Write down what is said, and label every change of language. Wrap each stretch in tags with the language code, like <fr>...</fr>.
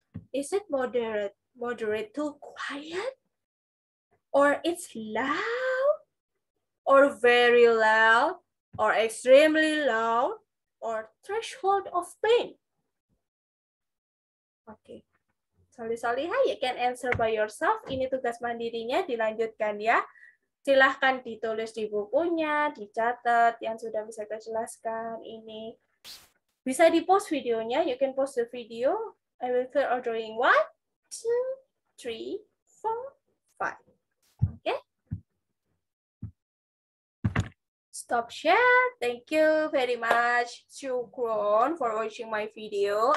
<en>Is it moderate to quiet? Or it's loud? Or very loud? Or extremely loud? Or threshold of pain? Oke. Solihah, you can answer by yourself.</en> <id>Ini tugas mandirinya, dilanjutkan ya. Silahkan ditulis di bukunya, dicatat yang sudah bisa saya jelaskan ini. Bisa di-post videonya,</id> <en>you can post the video. I will clear our drawing 1, 2, 3, 4, 5. Okay? Stop share. Thank you very much, Shukron, for watching my video.</en>